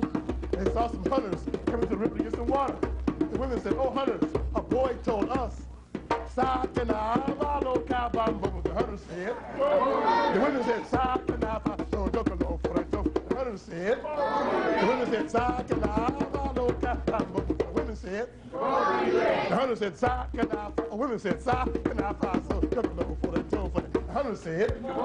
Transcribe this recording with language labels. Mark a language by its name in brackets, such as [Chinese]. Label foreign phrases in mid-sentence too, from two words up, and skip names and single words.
[English] They saw some hunters coming to the river to get some water. The women said, oh, hunters, a boy told us, Sakana maloka bambo. The hunters said, the women said, Sakana baso jokolo foreto. The hunters said, the women said, Sakana maloka bambo. The women said, the hunters said, Sakana, the women said, Sakana baso jokolo foreto. The hunters said,